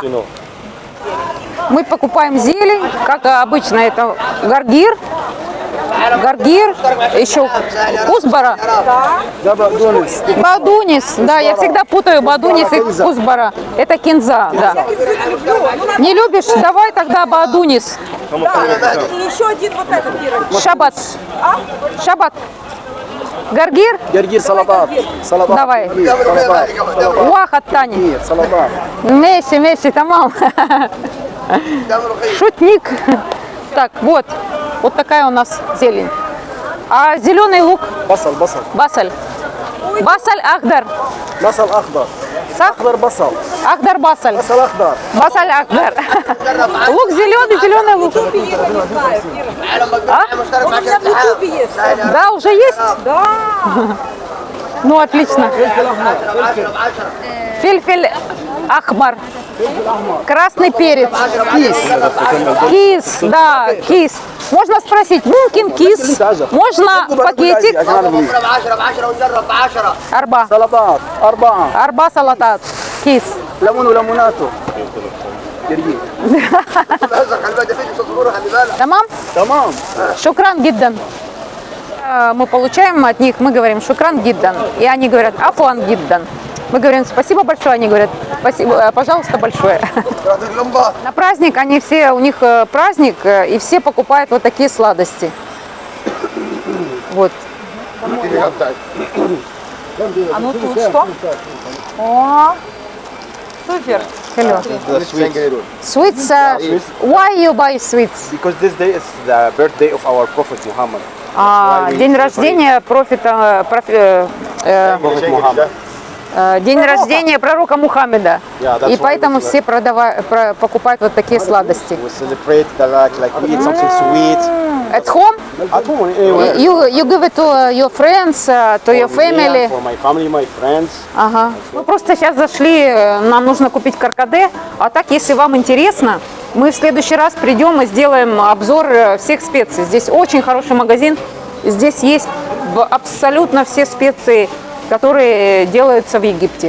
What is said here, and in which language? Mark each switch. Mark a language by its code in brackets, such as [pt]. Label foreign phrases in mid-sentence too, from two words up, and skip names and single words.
[ru] Мы покупаем зелень, как обычно, это гаргир, еще кузбара. Бадунис, да, я всегда путаю бадунис и кузбара. Это кинза, да. Не любишь? Давай тогда бадунис. Да, и еще один вот этот пирог. [ar] شبت. شبت. جرجير? جرجير سلطات سلطات [ru] Давай. [ar] سلطات واحد، تاني. سلطات ماشي، تمام. Шутник. [ru] Так, вот такая у нас зелень. А зеленый лук? [ar] بصل بصل. بصل أخضر. بصل اخضر Сах? اخضر بصل أخضر بصل. بصل اخضر بصل أخضر. [ru] Лук зеленый, зеленый лук. В Ютубе есть, я не знаю, Кира. А? Он у меня в Ютубе есть. Да, уже есть? Да. Ну, отлично. [ar] فلفل أحمر. [ru] Красный перец. Кис, да, кис. Можно спросить, [ar] ممكن كيس? [ru] Можно пакетик? [ar] Арба. سلطات 4 أربع سلطات. كيس. ليمون وليموناته يرجيك Тамам? تمام شكرا جدا. [ru] Мы получаем от них, мы говорим [ar] شكرا جدا. [ru] И они говорят [ar] عفوا جدا. [ru] Мы говорим спасибо большое, они говорят спасибо, пожалуйста, большое. На праздник они все, у них праздник, и все покупают вот такие сладости. Вот. А ну тут что? О, супер. [en] Hello. The sweets. Sweets, why you buy sweets? Because this day is the birthday of our Prophet Muhammad. [ru] День рождения профита, [en] Prophet Muhammad. [ru] день рождения пророка Мухаммеда. [en] Yeah, that's [ru] И [en] why [ru] поэтому [en] we [ru] все покупают вот такие сладости. [en] We celebrate the like we eat something sweet. At home? At home, anyway. You give it to your friends, to your For me and family. for my family, my friends. [ru] Ага. Мы просто сейчас зашли, нам нужно купить каркаде. А так, если вам интересно, мы в следующий раз придем и сделаем обзор всех специй. Здесь очень хороший магазин. Здесь есть абсолютно все специи, которые делаются в Египте.